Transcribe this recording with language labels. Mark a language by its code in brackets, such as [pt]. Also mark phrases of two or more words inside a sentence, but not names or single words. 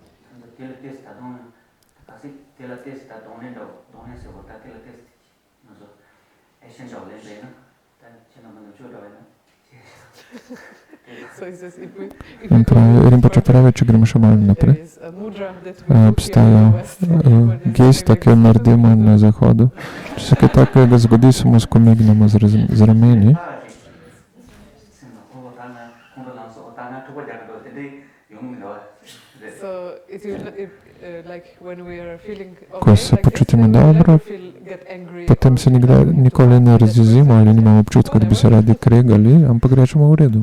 [sl] In Rinpoche pravi, če gremo še malo naprej, obstaja gesta, ki jo naredimo na zahodu. Če se kaj takega zgodi, samo skomignemo z rameni. [en] So it will, like when we are feeling [sl] Ko se [en] like this, [sl] počutimo [en] then we never [sl] dobro, [en] get angry [sl] potem [en] or [sl] se [en] feel [sl] nikoli ne razjezimo ali nimamo občutka, da bi se radi kregali, ampak rečemo v redu.